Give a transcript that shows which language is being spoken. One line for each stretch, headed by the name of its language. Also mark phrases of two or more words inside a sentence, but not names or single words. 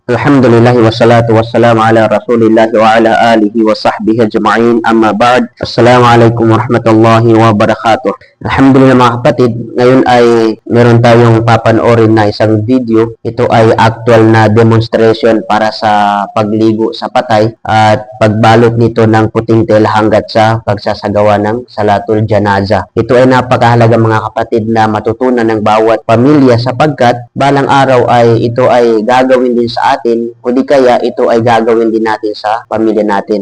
Arabic: الحمد لله والصلاة والسلام على رسول الله وعلى آله وصحبه أجمعين أما بعد. السلام عليكم ورحمة الله وبركاته.
Filipino: Alhamdulillah mga kapatid, ngayon ay meron tayong papanoorin na isang video. Ito ay actual na demonstration para sa pagligo sa patay at pagbalot nito ng puting tela hanggat sa pagsasagawa ng
Arabic: صلاة الجنازة.
Filipino: Ito ay napakahalaga mga kapatid na matutunan ng bawat pamilya sapagkat balang araw ay ito ay gagawin din sa atin o di kaya ito ay gagawin din natin sa pamilya natin.